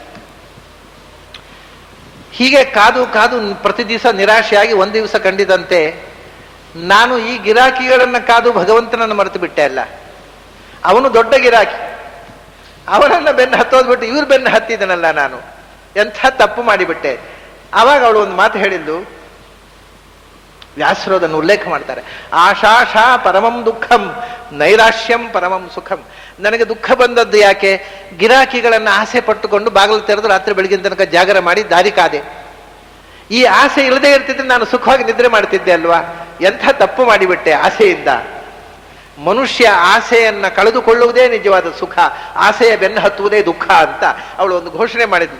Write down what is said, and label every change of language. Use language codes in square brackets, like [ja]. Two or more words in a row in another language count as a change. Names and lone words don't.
[kn] ಹೀಗೆ ಕಾದು ಕಾದು ಪ್ರತಿ ದಿವಸ ನಿರಾಶೆಯಾಗಿ ಒಂದು ದಿವಸ ಕಂಡಿದಂತೆ, ನಾನು ಈ ಗಿರಾಕಿಗಳನ್ನ ಕಾದು ಭಗವಂತನನ್ನು ಮರೆತು ಬಿಟ್ಟೆ ಅಲ್ಲ. ಅವನು ದೊಡ್ಡ ಗಿರಾಕಿ, ಅವನನ್ನ ಬೆನ್ನು ಹತ್ತೋದ್ಬಿಟ್ಟು ಇವ್ರು ಬೆನ್ನು ಹತ್ತಿದನಲ್ಲ, ನಾನು ಎಂಥ ತಪ್ಪು ಮಾಡಿಬಿಟ್ಟೆ. ಆವಾಗ ಅವಳು ಒಂದು ಮಾತು ಹೇಳಿದ್ದು, ವ್ಯಾಸರು ಅದನ್ನು ಉಲ್ಲೇಖ ಮಾಡ್ತಾರೆ. [sa] ಆಶಾಶಾ ಪರಮಂ ದುಃಖಂ ನೈರಾಶ್ಯಂ ಪರಮಂ ಸುಖಂ. [kn] ನನಗೆ ದುಃಖ ಬಂದದ್ದು ಯಾಕೆ? ಗಿರಾಕಿಗಳನ್ನ ಆಸೆ ಪಟ್ಟುಕೊಂಡು ಬಾಗಿಲು ತೆರೆದು ರಾತ್ರಿ ಬೆಳಗಿನ ತನಕ ಜಾಗರ ಮಾಡಿ ದಾರಿ ಕಾದೆ. ಈ ಆಸೆ ಇಲ್ಲದೆ ಇರ್ತಿದ್ರೆ ನಾನು ಸುಖವಾಗಿ ನಿದ್ರೆ ಮಾಡ್ತಿದ್ದೆ ಅಲ್ವಾ? ಎಂಥ ತಪ್ಪು ಮಾಡಿಬಿಟ್ಟೆ ಆಸೆಯಿಂದ. ಮನುಷ್ಯ ಆಸೆಯನ್ನ ಕಳೆದುಕೊಳ್ಳುವುದೇ ನಿಜವಾದ ಸುಖ, ಆಸೆಯ ಬೆನ್ನು ಹತ್ತುವುದೇ ದುಃಖ ಅಂತ ಅವಳು ಒಂದು ಘೋಷಣೆ ಮಾಡಿದ್ಳು.